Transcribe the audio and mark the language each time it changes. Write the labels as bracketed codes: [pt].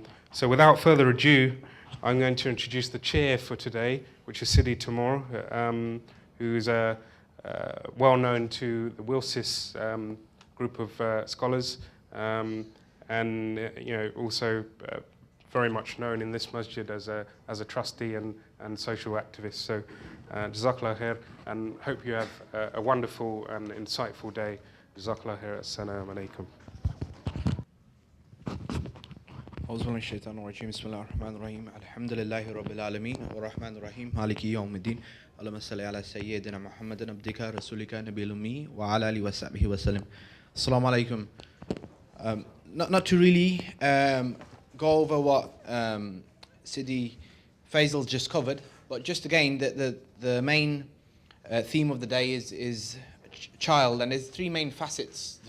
[en] So without further ado, I'm going to introduce the chair for today, which is Sidi Tamor, who is well known to the WLSIS group of scholars, and also very much known in this masjid as a trustee and social activist. So Jazakallah khair, and hope you have a wonderful and insightful day. [ar] Jazakallah khair. Assalamu alaikum. أعوذ بالله من الشيطان الرجيم بسم الله الرحمن الرحيم الحمد لله رب العالمين الرحمن الرحيم مالك يوم الدين اللهم صل على سيدنا محمد عبدك رسولك نبي الأمي وعلى آله وصحبه وسلم. Assalamu alaikum. [en] Not to really go over what Sidi Faisal just covered, but just again the main theme of the day is child, and there's three main facets.